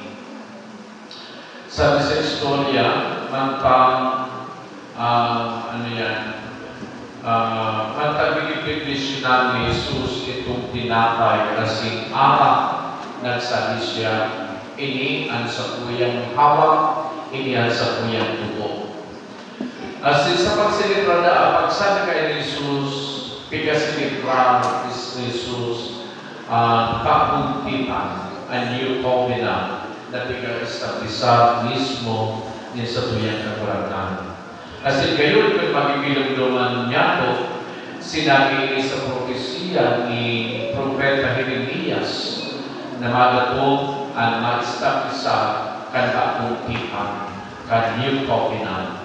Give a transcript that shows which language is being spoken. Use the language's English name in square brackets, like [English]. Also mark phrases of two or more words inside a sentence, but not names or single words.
[Bikol] Sabi sa istorya, mantang mantang binibiglisyonan ni Jesus itong tinapay kasing arak, nagsabi siya, ini ang sakuyang hawak, ini ang sakuyang tubo. Asin sa pagsilibra na, pagsabi kay Jesus, pigasilibra ni Jesus ang pagpuntipan, [English] a new covenant [Bikol] na piga-establisa mismo ni sa tuyang Kaguraman. Asin gayon kung magibilog-luman niya po, sinabi ni sa propesya ni Propeta Jeremias na magatong ang ma-establisa kan pagpuntipan, kan [English] new covenant.